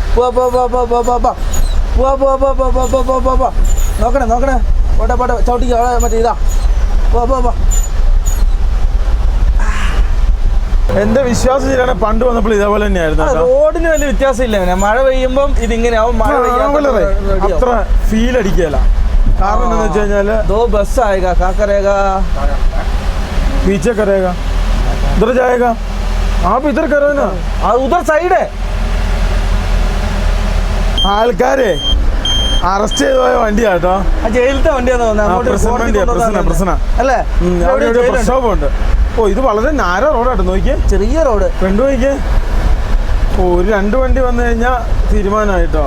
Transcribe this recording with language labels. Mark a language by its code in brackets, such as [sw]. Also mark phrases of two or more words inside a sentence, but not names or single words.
[ml] നോക്കണേ പോട്ടെ ചവിട്ടിക്ക് മറ്റേ ഇതാ. എന്റെ വിശ്വാസം ശരിയാണ്, പണ്ട് വന്നപ്പോൾ ഇതേപോലെ തന്നെയായിരുന്നു. റോഡിന് വലിയ വ്യത്യാസം ഇല്ല, മഴ പെയ്യുമ്പം ഇതിങ്ങനെ ആവും. മഴ അത്ര ഫീൽ അടിക്കല. കാരണം എന്താന്ന് വെച്ച് കഴിഞ്ഞാല് [hi] बस आयेगा, क्या करेगा, पीछे करेगा, उधर जाएगा, आप इधर करो ना, उधर साइड है. [ml] ആൾക്കാരെ അറസ്റ്റ് ചെയ്ത് പോയ വണ്ടിയാട്ടോ, ജയിലത്തെ വണ്ടിയാന്ന് തോന്നുന്നത്. അല്ലേ, പ്രക്ഷോഭമുണ്ട്. ഓ ഇത് വളരെ നാരോ റോഡാട്ടോ, നോക്കിയേ, ചെറിയ റോഡ്. ഫ്രണ്ട് നോക്കിയേ. ഓ ഒരു 2 വണ്ടി വന്നു കഴിഞ്ഞാൽ തീരുമാനമായിട്ടോ.